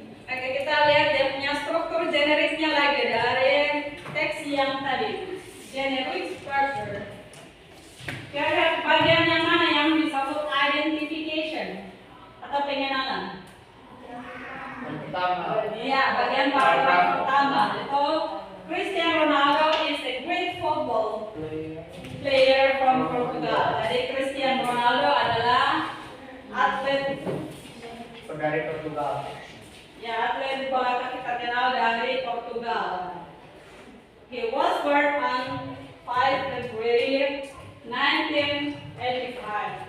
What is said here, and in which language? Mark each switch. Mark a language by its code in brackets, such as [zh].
[id] Oke, kita lihat dia punya struktur generiknya lagi dari teks yang tadi. Generic structure. Kira-kira bagian yang mana yang disebut identification atau pengenalan? Pertama. Iya, bagian paragraf pertama. Itu [en] Cristiano Ronaldo is a great football player from Portugal. [id] Jadi Cristiano Ronaldo adalah atlet Dari Portugal. ya, atlet bola kaki terkenal dari Portugal. [en] He was born on 5 February 1985.